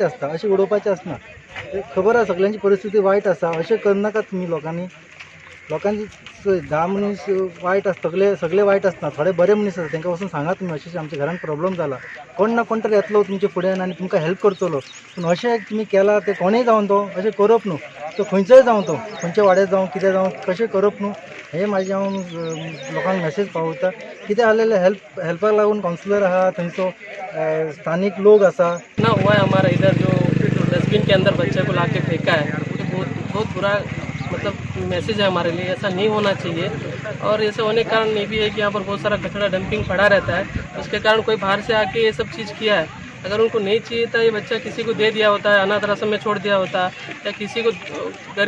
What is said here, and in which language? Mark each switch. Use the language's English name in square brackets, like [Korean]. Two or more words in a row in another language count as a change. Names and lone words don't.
[Konkani] आसता अशें उडोवपाचें आसना खबर आसा सगळ्यांची परिस्थिती वायट आसा अशें करनाकात तुमी लोकांची 10 मनीस वायट आसता सगळे वायट आसना थोडे बरे मनीस आसा तांकां वचून सांगात तुमी अशें आमच्या घरान प्रॉब्लम जाला कोण ना कोण तरी येतलो तुमच्या फुड्यान आनी तुमकां हेल्प करतलो पूण अशें तुमी केला ते कोणूय जावन तो अशें करप न्हू तो खंयचोय जावं तो खंयचे वाड्यार जावं कितें जावं कशें करप न्हू हे म्हाजें हांव लोकांक मॅसेज पावयता कितें आसलेलें हेल्पाक लागून कावन्सिलर आहा थंयचो स्थानीक लोक आसा [Hindi] ना हुआ है हमारा इधर जो डस्टबिन के अंदर बच्चे को लाके फेंका है बहुत बुरा मतलब मैसेज है हमारे लिए ऐसा नहीं होना चाहिए और ऐसे होने के कारण ये भी है कि यहाँ पर बहुत सारा कचरा डंपिंग पड़ा रहता है उसके कारण कोई बाहर से आके ये सब चीज़ किया है अगर उनको नहीं चाहिए था ये बच्चा किसी को दे दिया होता है अनाथ आश्रम में छोड़ दिया होता या किसी को गरीब